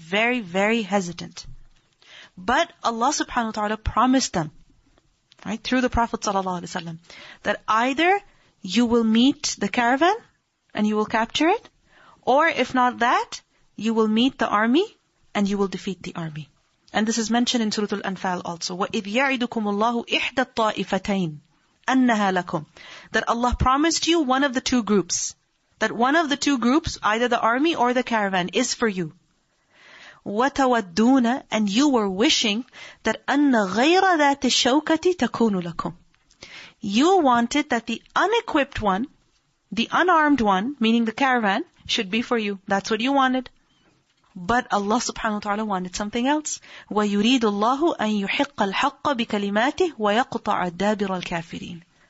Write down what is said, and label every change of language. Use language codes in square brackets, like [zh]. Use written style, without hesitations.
[en] Very, very hesitant. But Allah subhanahu wa ta'ala promised them, right, through the Prophet ﷺ, that either you will meet the caravan and you will capture it, or if not that, you will meet the army and you will defeat the army. And this is mentioned in Surah Al-Anfal also. [ar] وَإِذْ يَعِدُكُمُ اللَّهُ إِحْدَى الطَّائِفَتَيْنِ أَنَّهَا لَكُمْ. [en] That Allah promised you one of the two groups. That one of the two groups, either the army or the caravan, is for you. [ar] وَتَوَدُّونَ. [en] And you were wishing that [ar] أَنَّ غَيْرَ ذَاتِ الشَّوْكَةِ تَكُونُ لَكُمْ. [en] You wanted that the unequipped one, the unarmed one, meaning the caravan, should be for you. That's what you wanted. But Allah subhanahu wa ta'ala wanted something else. [ar] وَيُرِيدُ اللَّهُ أَن يُحِقَّ الْحَقَّ بِكَلِمَاتِهِ وَيَقْطَعَ دَابِرَ الْكَافِرِينَ.